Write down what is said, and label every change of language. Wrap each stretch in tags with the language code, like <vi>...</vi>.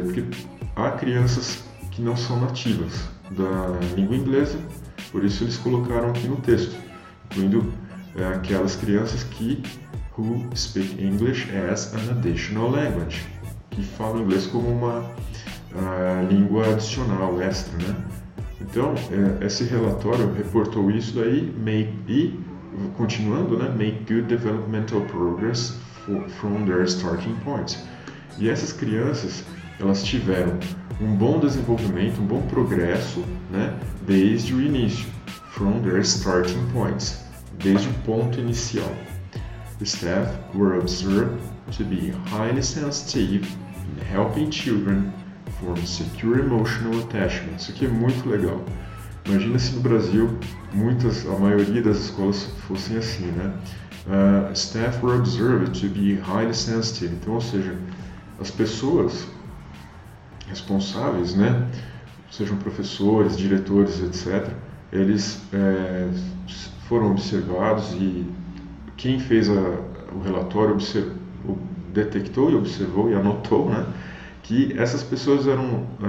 <pt>Porque há crianças que não são nativas da língua inglesa, por isso eles colocaram aqui no texto, incluindo aquelas crianças que</pt> <en>who speak English as an additional language,</en> <pt>que falam inglês como uma língua adicional, extra, né? Então, esse relatório reportou isso daí, continuando, né?</pt> <en>Make good developmental progress from their starting point.</en> <pt>E essas crianças, elas tiveram um bom desenvolvimento, um bom progresso, né? Desde o início,</pt> <en>from their starting points,</en> <pt>desde o ponto inicial.</pt> <en>The staff were observed to be highly sensitive in helping children form secure emotional attachment.</en> <pt>Isso aqui é muito legal. Imagina se no Brasil a maioria das escolas fossem assim, né?</pt> <en>Staff were observed to be highly sensitive.</en> <pt>Então, ou seja, as pessoas responsáveis, né? Sejam professores, diretores, etc., eles foram observados e quem fez o relatório detectou e observou e anotou, né, que essas pessoas eram</pt>